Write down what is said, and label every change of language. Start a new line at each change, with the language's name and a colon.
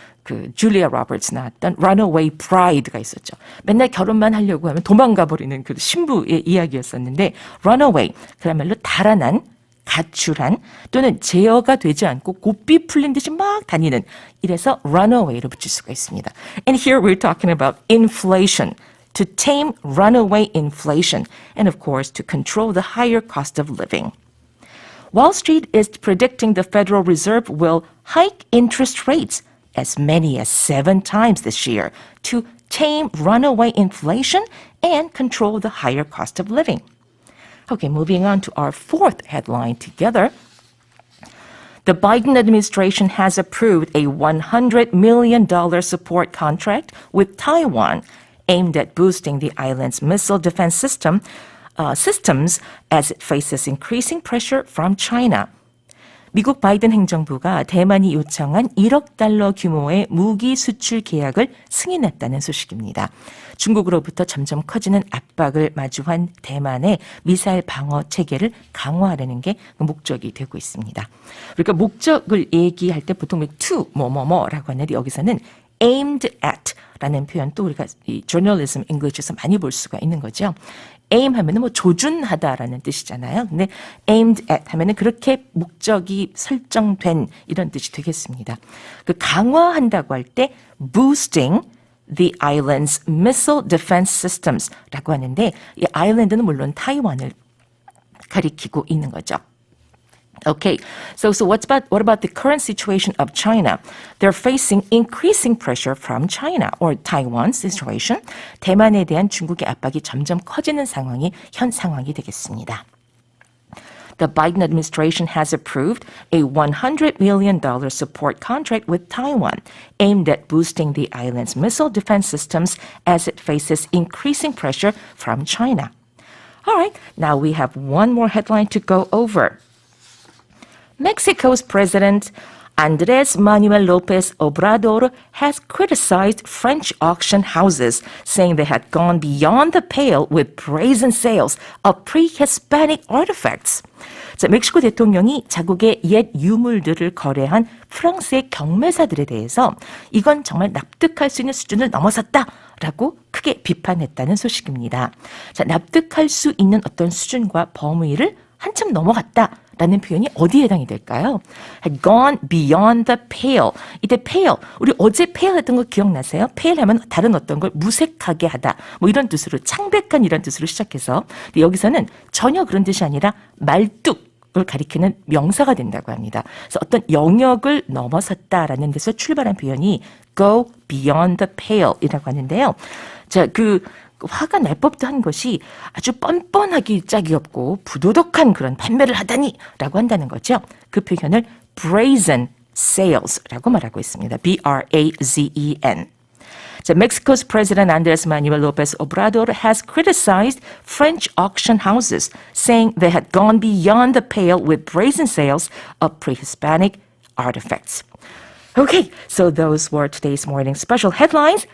Korean: 그 줄리아 로버츠 나왔던 Runaway Bride가 있었죠. 맨날 결혼만 하려고 하면 도망가 버리는 그 신부의 이야기였었는데 Runaway 그야말로 달아난 가출한 또는 제어가 되지 않고 고삐 풀린 듯이 막 다니는 이래서 runaway로 붙일 수가 있습니다.
English: And here we're talking about inflation. To tame runaway inflation and of course to control the higher cost of living. Wall Street is predicting the Federal Reserve will hike interest rates as many as 7 times this year to tame runaway inflation and control the higher cost of living. Okay, moving on to our fourth headline together. The Biden administration has approved a $100 million support contract with Taiwan aimed at boosting the island's missile defense systems as it faces increasing pressure from China.
Korean: 미국 바이든 행정부가 대만이 요청한 1억 달러 규모의 무기 수출 계약을 승인했다는 소식입니다. 중국으로부터 점점 커지는 압박을 마주한 대만의 미사일 방어 체계를 강화하려는 게 목적이 되고 있습니다. 그러니까 목적을 얘기할 때 보통 to 뭐뭐뭐라고 하는데 여기서는
English: aimed at
Korean: 라는 표현 또 우리가 이
English: journalism English
Korean: 에서 많이 볼 수가 있는 거죠. aim 하면은 뭐 조준하다라는 뜻이잖아요. 근데
English: aimed at
Korean: 하면은 그렇게 목적이 설정된 이런 뜻이 되겠습니다. 그 강화한다고 할 때
English: boosting the island's missile defense systems
Korean: 라고 하는데 이 아일랜드는 물론 타이완을 가리키고 있는 거죠.
English: Okay, so what about the current situation of China? They're facing increasing pressure from China or Taiwan's situation.
Korean: 대만에 대한 중국의 압박이 점점 커지는 상황이 현 상황이 되겠습니다.
English: The Biden administration has approved a $100 million support contract with Taiwan aimed at boosting the island's missile defense systems as it faces increasing pressure from China. All right, now we have one more headline to go over. Mexico's President Andrés Manuel López Obrador has criticized French auction houses, saying they had gone beyond the pale with brazen sales of pre-Hispanic artifacts.
Korean: 자, 멕시코 대통령이 자국의 옛 유물들을 거래한 프랑스의 경매사들에 대해서 이건 정말 납득할 수 있는 수준을 넘어섰다라고 크게 비판했다는 소식입니다. 자, 납득할 수 있는 어떤 수준과 범위를 한참 넘어갔다라는 표현이 어디에 해당이 될까요?
English: Had gone beyond the pale.
Korean: 이때 pale, 우리 어제 pale 했던 거 기억나세요? pale 하면 다른 어떤 걸 무색하게 하다. 뭐 이런 뜻으로 창백한 이런 뜻으로 시작해서 근데 여기서는 전혀 그런 뜻이 아니라 말뚝을 가리키는 명사가 된다고 합니다. 그래서 어떤 영역을 넘어섰다라는 데서 출발한 표현이
English: go beyond the pale
Korean: 이라고 하는데요. 자, 화가 날 법도 한 것이 아주 뻔뻔하기 짝이 없고 부도덕한 그런 판매를 하다니라고 한다는 거죠. 그 표현을
English: brazen sales
Korean: 라고 말하고 있습니다. B-R-A-Z-E-N.
English: 자, Mexico's President Andrés Manuel López Obrador has criticized French auction houses, saying they had gone beyond the pale with brazen sales of pre-Hispanic artifacts. Okay, so those were today's morning special headlines.